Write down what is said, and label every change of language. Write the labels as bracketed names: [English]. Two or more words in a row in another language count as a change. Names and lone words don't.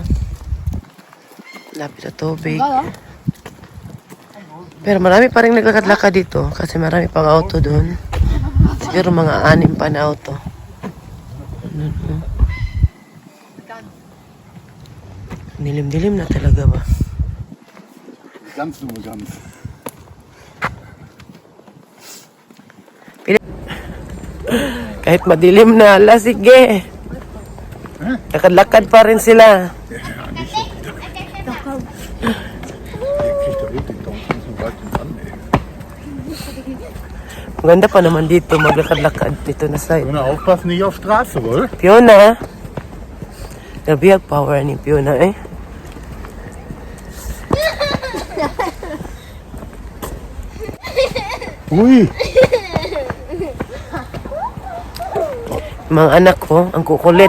[Filipino] Lapit sa tubig. Pero marami pa rin naglakad-lakad dito kasi marami pang auto doon. Siguro mga 6 pa na auto. Dilim-dilim na talaga ba? [German] Ganz nur ganz. [Filipino] Kahit madilim na, ala sige. Lakad-lakad pa rin sila. [German] Ja, nicht so wieder. Der kriegt doch wirklich doch nicht so weit dran, ey. [Filipino] Maganda pa naman dito, maglakad-lakad dito na side. Fiona, [German] aufpassen, nicht auf Straße, wohl? [Filipino] Fiona. Grabe ang power ni Fiona, eh. Ui! Mga anak ko, ang kukulit.